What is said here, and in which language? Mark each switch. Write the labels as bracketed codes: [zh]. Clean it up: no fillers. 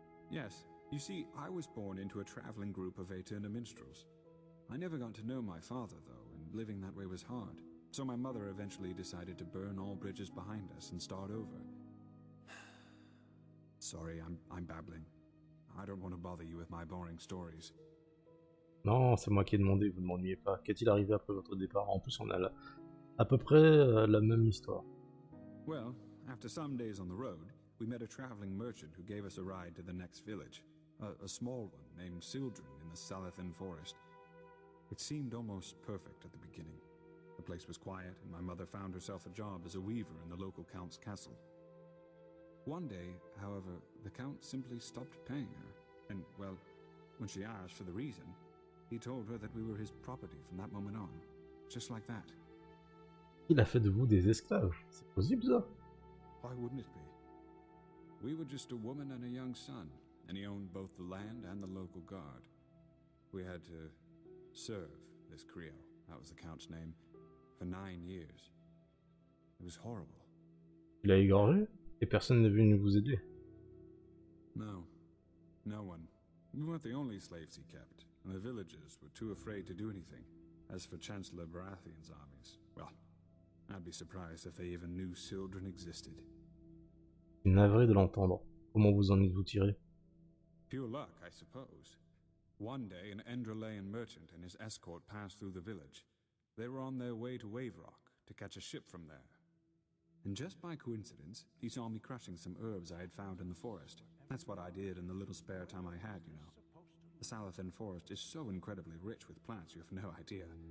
[en] Yes, you see, I was born into a traveling group of Aeterna minstrels. I never got to know my father, though, and living that way was hard. So my mother eventually decided to burn all bridges behind us and start over. Sorry, I'm babbling. I don't want to bother you with my boring stories. [fr] Non, c'est moi qui ai demandé, vous ne m'ennuyez pas. Qu'est-il arrivé après votre départ? En plus, on a à peu près la même histoire. [en] Well, after some days on the road, we met a traveling merchant who gave us a ride to the next village. A small one named Sildren in the Salathan forest. It seemed almost perfect at the beginning. The place was quiet, and my mother found herself a job as a weaver in the local count's castle. One day, however, the count simply stopped paying her, and, well, when she asked for the reason, he told her that we were his property from that moment on, just like that. [fr] Il a fait de vous des esclaves. C'est possible ça? [en] Why wouldn't it be? We were just a woman and a young son, and he owned both the land and the local guard. We had to serve this Creole, that was the Count's name, for 9 years. It was horrible. [fr] Il a égorgé et personne n'est venu vous aider. [en] No. No one. We weren't the only slaves he kept, and the villagers were too afraid to do anything. As for Chancellor Baratheon's armies, well, I'd be surprised if they even knew children existed. [fr] Je suis navré de l'entendre. Comment vous en êtes-vous tiré? [en] Pure luck, I suppose. One day, an Enderalian merchant and his escort passed through the village. They were on their way to Wave Rock to catch a ship from there. And just by coincidence, he saw me crushing some herbs I had found in the forest. That's what I did in the little spare time I had, you know. The Salathan forest is so incredibly rich with plants, you have no idea.